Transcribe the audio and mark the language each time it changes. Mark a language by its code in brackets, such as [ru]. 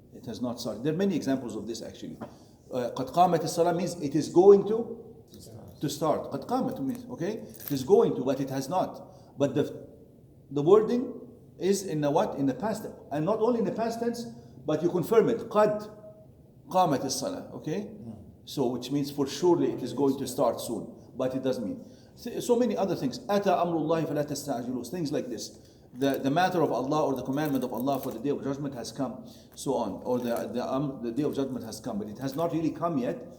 [en] It has not started. There are many examples of this actually. [ar] قَدْ قَامَتِ الصَّلَاة [en] means it is going to start. [ar] قَدْ قَامَتْ [en] means, okay? It is going to, but it has not. But the wording is in the what? In the past. And not only in the past tense, but you confirm it. [ar] قَدْ قَامَتِ الصَّلَاة, [en] okay? So which means for surely it is going to start soon. But it doesn't mean. So many other things. [ar] أَتَى أَمْرُ اللَّهِ فَلَا تَسْتَعْجِلُوا. [en] Things like this. The matter of Allah or the commandment of Allah for the day of judgment has come, so on. Or the day of judgment has come. But it has not really come yet.